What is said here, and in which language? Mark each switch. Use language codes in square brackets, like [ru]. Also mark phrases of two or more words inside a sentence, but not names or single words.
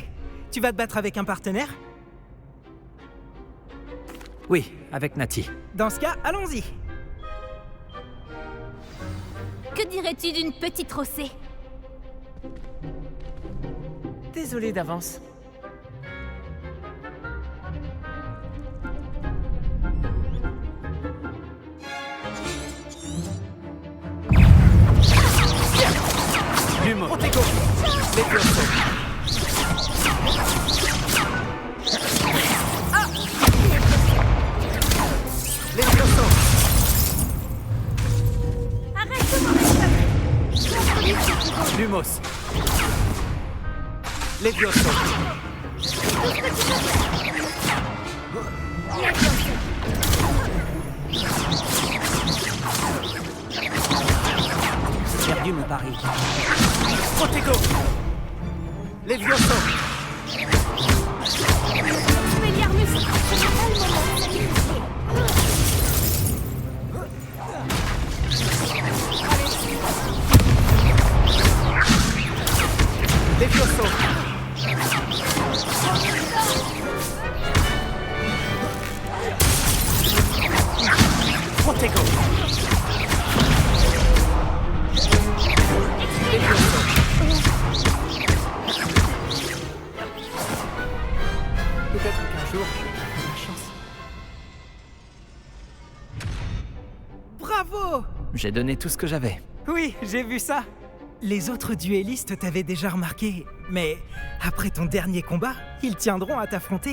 [fr] Tu vas te battre avec un partenaire? Oui, avec Nati. Dans ce cas, allons-y. Que dirais-tu d'une petite rossée? Désolé d'avance. [la] Lumos. Protego. Levioso. Levioso. Lumos. Levioso. [fr] J'ai perdu mon pari. [la] Protego. Levioso. Expelliarmus, [fr] ce n'est pas le moment de sacrifier. [la] Levioso. Protego. Levioso. [fr] Peut-être qu'un jour, j'aurai la chance. Bravo! J'ai donné tout ce que j'avais. Oui, j'ai vu ça. Les autres duellistes t'avaient déjà remarqué, mais après ton dernier combat, ils tiendront à t'affronter.